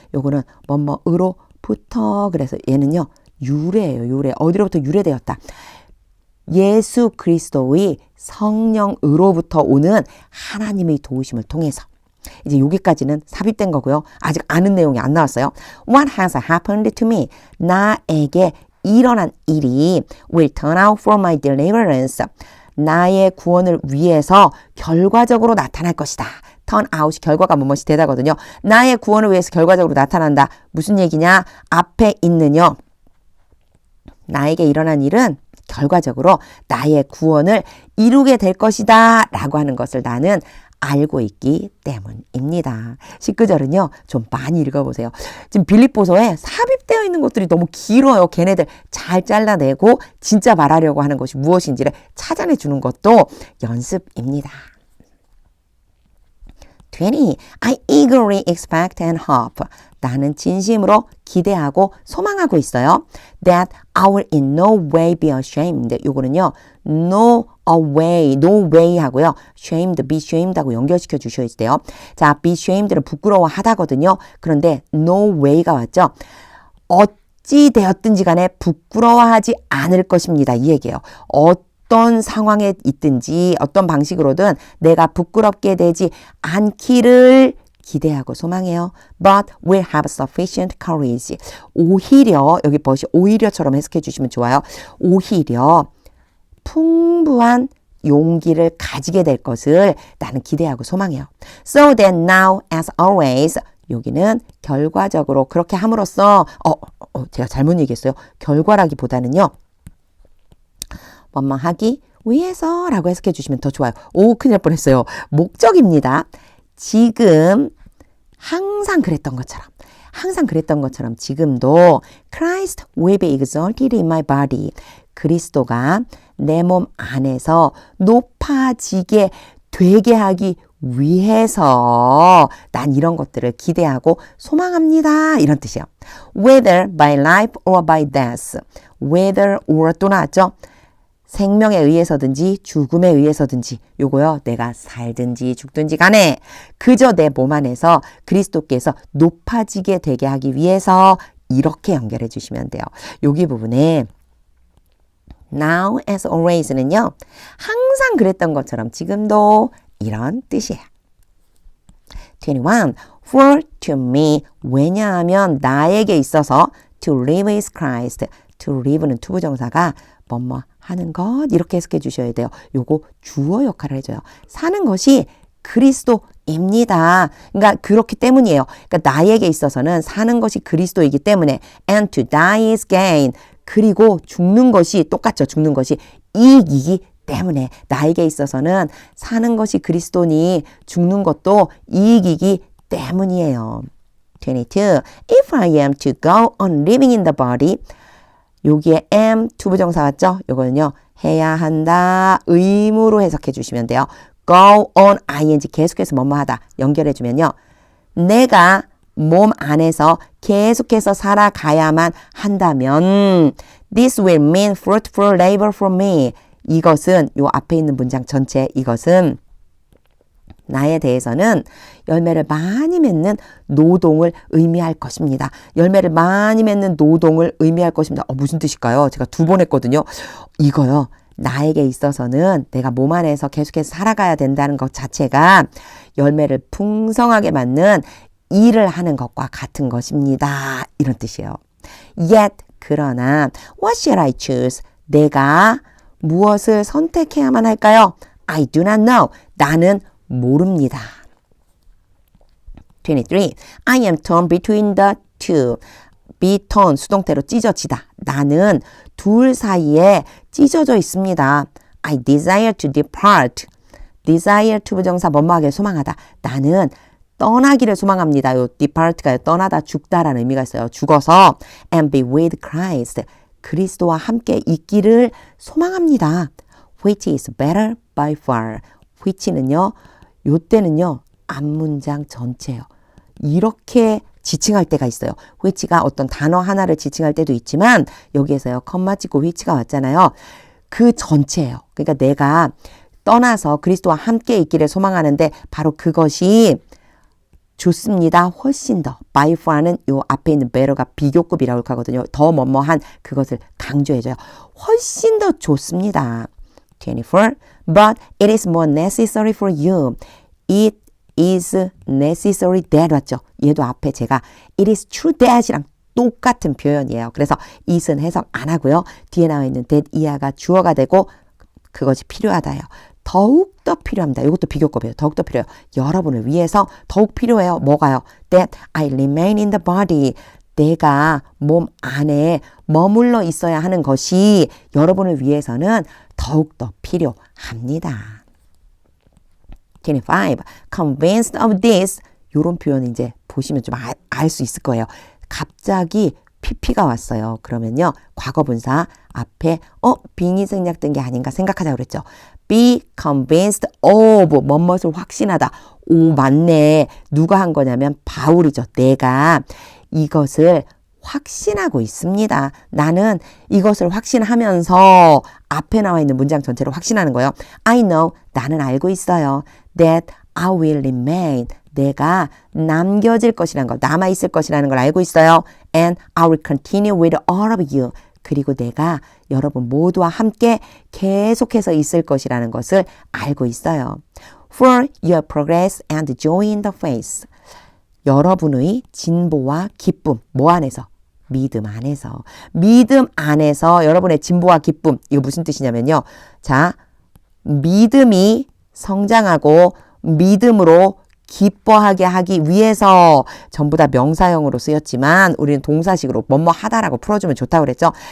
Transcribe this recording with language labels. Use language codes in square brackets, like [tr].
[ko] 요거는 뭐뭐으로부터, 그래서 얘는요 유래예요. 유래. 어디로부터 유래되었다. 예수 그리스도의 성령으로부터 오는 하나님의 도우심을 통해서. 이제 여기까지는 삽입된 거고요. 아직 아는 내용이 안 나왔어요. [en] What has happened to me? [ko] 나에게 일어난 일이 [en] will turn out for my deliverance. [ko] 나의 구원을 위해서 결과적으로 나타날 것이다. turn out이 결과가 뭐뭐이 되다거든요. 나의 구원을 위해서 결과적으로 나타난다. 무슨 얘기냐? 앞에 있는요. 나에게 일어난 일은 결과적으로 나의 구원을 이루게 될 것이다 라고 하는 것을 나는 알고 있기 때문입니다. 19절은요. 좀 많이 읽어보세요. 지금 빌립보서에 삽입되어 있는 것들이 너무 길어요. 걔네들 잘 잘라내고 진짜 말하려고 하는 것이 무엇인지를 찾아내 주는 것도 연습입니다. 20. [en] I eagerly expect and hope. [ko] 나는 진심으로 기대하고 소망하고 있어요. [en] That I will in no way be ashamed. [ko] 요거는요. no way 하고요. shamed, be shamed 하고 연결시켜 주셔야 돼요. 자, be shamed는 부끄러워하다거든요. 그런데 no way가 왔죠. 어찌 되었든지 간에 부끄러워하지 않을 것입니다. 이 얘기예요. 어떤 상황에 있든지 어떤 방식으로든 내가 부끄럽게 되지 않기를 기대하고 소망해요. [en] But will have sufficient courage. [ko] 오히려, 여기 벗이 오히려처럼 해석해 주시면 좋아요. 오히려 풍부한 용기를 가지게 될 것을 나는 기대하고 소망해요. [en] So that now as always, [ko] 여기는 결과적으로 그렇게 함으로써 제가 잘못 얘기했어요. 결과라기보다는요. 뭐뭐하기 위해서 라고 해석해 주시면 더 좋아요. 오, 큰일 날 뻔했어요. 목적입니다. 지금 항상 그랬던 것처럼 지금도 [en] Christ will be exalted in my body. [ko] 그리스도가 내 몸 안에서 높아지게 되게 하기 위해서 난 이런 것들을 기대하고 소망합니다. 이런 뜻이에요. [en] Whether by life or by death. [ko] Whether or 또 나왔죠. 생명에 의해서든지 죽음에 의해서든지 요거요. 내가 살든지 죽든지 간에 그저 내 몸 안에서 그리스도께서 높아지게 되게 하기 위해서 이렇게 연결해 주시면 돼요. 여기 부분에 now as always는요. 항상 그랬던 것처럼 지금도 이런 뜻이에요. [en] 21. For to me. [ko] 왜냐하면 나에게 있어서 [en] to live is Christ. [ko] to live는 투부정사가 뭐뭐 하는 것 이렇게 해석해 주셔야 돼요. 요거 주어 역할을 해줘요. 사는 것이 그리스도입니다. 그러니까 그렇기 때문이에요. 그러니까 나에게 있어서는 사는 것이 그리스도이기 때문에 [en] and to die is gain. [ko] 그리고 죽는 것이 똑같죠. 죽는 것이 이익이기 때문에 나에게 있어서는 사는 것이 그리스도니 죽는 것도 이익이기 때문이에요. 22. [en] If I am to go on living in the body. [ko] 여기에 am 투부정사 왔죠? 요거는요. 해야 한다. 의무로 해석해 주시면 돼요. go on ing 계속해서 뭐뭐 하다 연결해주면요. 내가 몸 안에서 계속해서 살아가야만 한다면 [en] this will mean fruitful labor for me. [ko] 이것은 요 앞에 있는 문장 전체 이것은 나에 대해서는 열매를 많이 맺는 노동을 의미할 것입니다. 열매를 많이 맺는 노동을 의미할 것입니다. 무슨 뜻일까요? 제가 2번 했거든요. 이거요. 나에게 있어서는 내가 몸 안에서 계속해서 살아가야 된다는 것 자체가 열매를 풍성하게 맞는 일을 하는 것과 같은 것입니다. 이런 뜻이에요. [en] Yet, [ko] 그러나 [en] what should I choose? [ko] 내가 무엇을 선택해야만 할까요? [en] I do not know. [ko] 나는 모릅니다. 23. [en] I am torn between the two. [ko] be torn, 수동태로 찢어지다. 나는 둘 사이에 찢어져 있습니다. [en] I desire to depart. [ko] desire to 부정사 뭐뭐하게 소망하다. 나는 떠나기를 소망합니다. 요 depart가 떠나다 죽다라는 의미가 있어요. 죽어서 [en] and be with Christ. [ko] 그리스도와 함께 있기를 소망합니다. [en] Which is better by far. which는요. [ko] 요때는요. 앞문장 전체예요. 이렇게 지칭할 때가 있어요. which가 어떤 단어 하나를 지칭할 때도 있지만 여기에서요. 컴마 찍고 which가 왔잖아요. 그 전체예요. 그러니까 내가 떠나서 그리스도와 함께 있기를 소망하는데 바로 그것이 좋습니다. 훨씬 더. by far는 요 앞에 있는 better가 비교급이라고 하거든요. 더 뭐뭐한 그것을 강조해줘요. 훨씬 더 좋습니다. 24. [en] But it is more necessary for you. It is necessary that [ko] 왔죠. 얘도 앞에 제가 it is true that이랑 똑같은 표현이에요. 그래서 it은 해석 안 하고요. 뒤에 나와 있는 that 이하가 주어가 되고 그것이 필요하다요. 더욱더 필요합니다. 이것도 비교급이에요. 더욱더 필요해요. 여러분을 위해서 더욱 필요해요. 뭐가요? [en] That I remain in the body. [ko] 내가 몸 안에 머물러 있어야 하는 것이 여러분을 위해서는 더욱더 필요합니다. [en] 25. Convinced of this. [ko] 이런 표현 이제 보시면 좀 알 수 있을 거예요. 갑자기 PP가 왔어요. 그러면요. 과거분사 앞에 being이 생략된 게 아닌가 생각하자고 그랬죠. [en] Be convinced of [ko] 뭐뭇을 확신하다. 오 맞네. 누가 한 거냐면 바울이죠. 내가 이것을 확신하고 있습니다. 나는 이것을 확신하면서 앞에 나와 있는 문장 전체를 확신하는 거예요. [en] I know. [ko] 나는 알고 있어요. [en] That I will remain. [ko] 내가 남겨질 것이라는 거, 남아있을 것이라는 걸 알고 있어요. [en] And I will continue with all of you. [ko] 그리고 내가 여러분 모두와 함께 계속해서 있을 것이라는 것을 알고 있어요. [en] For your progress and joy in the faith. [ko] 여러분의 진보와 기쁨, 뭐 안에서? 믿음 안에서. 믿음 안에서 여러분의 진보와 기쁨. 이거 무슨 뜻이냐면요. 자, 믿음이 성장하고 믿음으로 기뻐하게 하기 위해서 전부 다 명사형으로 쓰였지만 우리는 동사식으로 뭐뭐 하다라고 풀어주면 좋다고 그랬죠.